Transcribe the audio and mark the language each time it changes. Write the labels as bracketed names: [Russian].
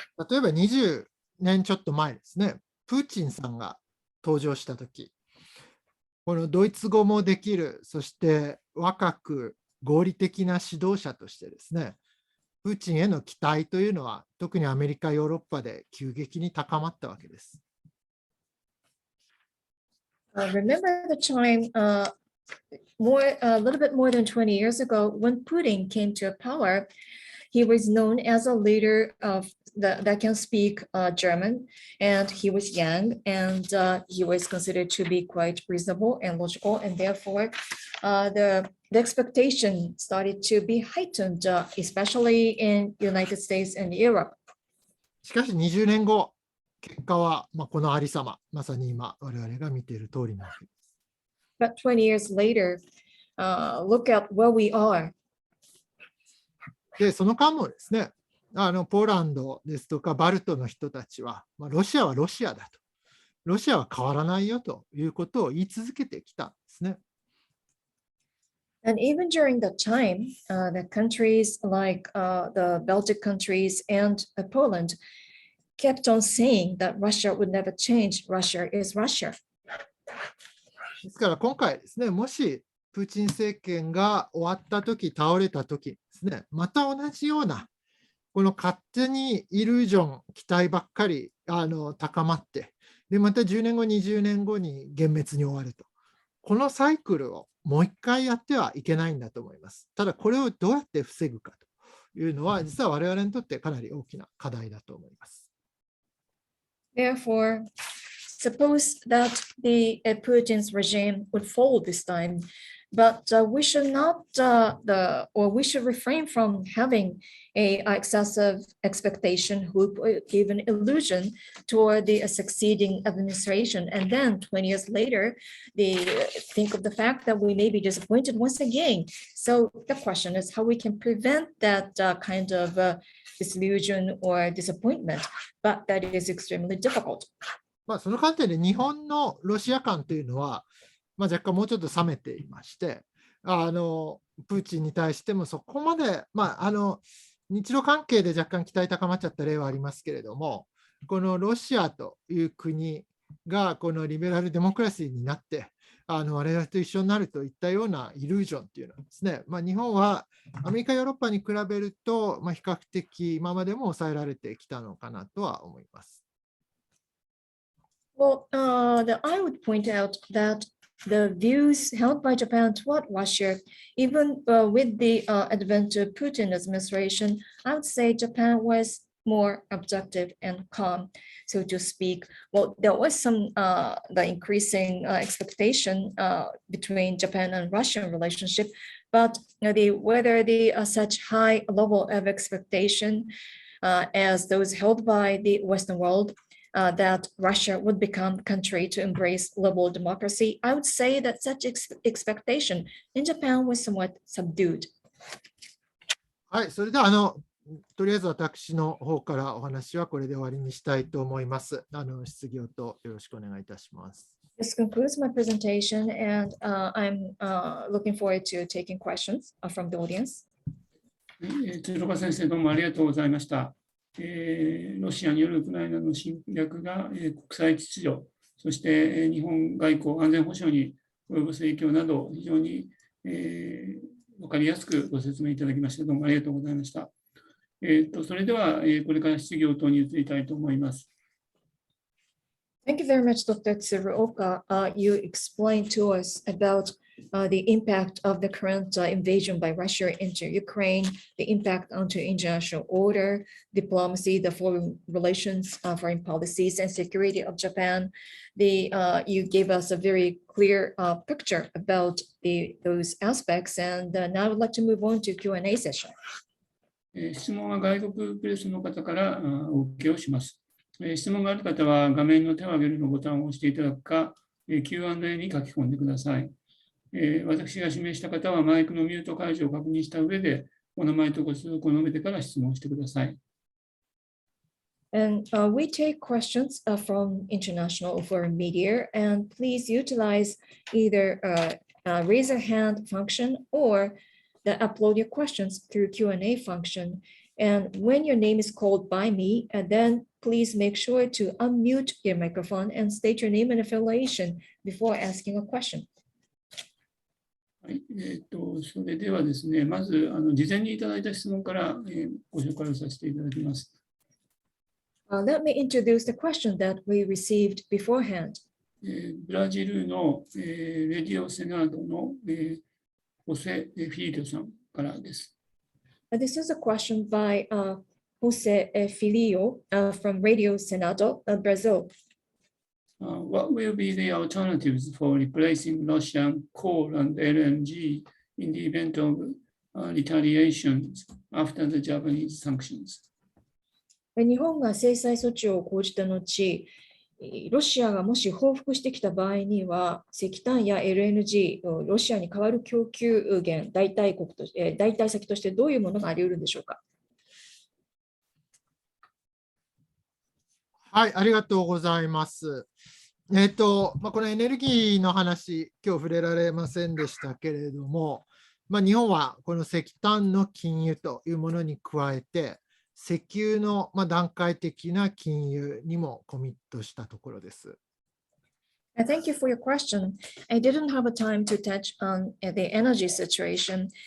[Japanese] 例えば20年ちょっと前ですね、プーチンさんが登場したとき、このドイツ語もできる、そして若く合理的な指導者としてですね、プーチンへの期待というのは、特にアメリカ、ヨーロッパで急激に高まったわけです。 [English] Remember the time a little bit more than 20 years ago when Putin came to power. He was known as a leader that can speak German, and he was young, and he was considered to be quite reasonable and logical, and therefore the expectation started to be heightened, especially in United States and Europe. [Japanese] しかし20年後、結果はこのありさま、まさに今我々が見ている通りなわけです。 [English] But 20 years later, look at where we are. [Japanese] で、その間もですね、ポーランドですとかバルトの人たちは、ロシアはロシアだと、ロシアは変わらないよということを言い続けてきたんですね。 [English] And even during that time, the countries like the Baltic countries and Poland kept on saying that Russia would never change. Russia is Russia. [Japanese] ですから今回ですね、もしプーチン政権が終わったとき、倒れたときですね、また同じような、この勝手にイリュージョン、期待ばっかり高まって、で、また10年後、20年後に幻滅に終わると。このサイクルをもう一回やってはいけないんだと思います。ただ、これをどうやって防ぐかというのは、実は我々にとってかなり大きな課題だと思います。 [English] Therefore, suppose that the Putin's regime would fall this time, but we should not, we should refrain from having a excessive expectation, hope, or even illusion toward the succeeding administration. And then 20 years later, think of the fact that we may be disappointed once again. So the question is how we can prevent that kind of disillusion or disappointment, but that is extremely difficult. [Japanese] その観点で日本のロシア観というのは、若干もうちょっと冷めていまして、プーチンに対してもそこまで、日露関係で若干期待高まっちゃった例はありますけれども、このロシアという国がこのリベラルデモクラシーになって、我々と一緒になるといったようなイリュージョンっていうのはですね、日本はアメリカ、ヨーロッパに比べると、比較的今までも抑えられてきたのかなとは思います。 [English] Well, I would point out that the views held by Japan toward Russia, even with the advent of Putin administration, I would say Japan was more objective and calm, so to speak. Well, there was some the increasing expectation between Japan and Russian relationship, but whether the such high level of expectation as those held by the Western world, that Russia would become a country to embrace global democracy, I would say that such expectation in Japan was somewhat subdued. [Japanese] はい、それではとりあえず私の方からお話はこれで終わりにしたいと思います。質疑応答よろしくお願いいたします。 [English] This concludes my presentation, and I'm looking forward to taking questions from the audience. [Japanese] 鶴岡先生、どうもありがとうございました。ロシアによるウクライナの侵略が国際秩序、そして日本外交・安全保障に及ぼす影響など、非常に分かりやすくご説明いただきまして、どうもありがとうございました。それでは、これから質疑応答に移りたいと思います。 [English] Thank you very much, Dr. TSURUOKA. You explained to us about the impact of the current invasion by Russia into Ukraine, the impact onto international order, diplomacy, the foreign relations, foreign policies, and security of Japan. You gave us a very clear picture about those aspects, and now I would like to move on to Q&A session. [Japanese] 質問は外国プレスの方からお受けをします。質問がある方は画面の手を挙げるのボタンを押していただくか、Q&A に書き込んでください。私が指名した方はマイクのミュート解除を確認した上で、お名前とご通告を述べてから質問してください。 [English] And we take questions from international or foreign media, and please utilize either raise a hand function or the upload your questions through Q&A function. And when your name is called by me, then please make sure to unmute your microphone and state your name and affiliation before asking a question. [Japanese] はい、それではですね、まず事前にいただいた質問から、ご紹介をさせていただきます。 [English] Let me introduce the question that we received beforehand. [Japanese] ブラジルの、レディオセナードの、ホセ・フィリオさんからです。 [English] This is a question by Jose Filio from Radio Senado, Brazil. What will be the alternatives for replacing Russian coal and LNG in the event of retaliation after the Japanese sanctions? [Japanese] 日本が制裁措置を講じた後、ロシアがもし報復してきた場合には、石炭や LNG、ロシアに代わる供給源、代替先としてどういうものがあり得るんでしょうか。はい、ありがとうございます。このエネルギーの話、今日触れられませんでしたけれども、日本はこの石炭の禁輸というものに加えて、石油の段階的な禁輸にもコミットしたところです。 [English] Thank you for your question. I didn't have a time to touch on the energy situation.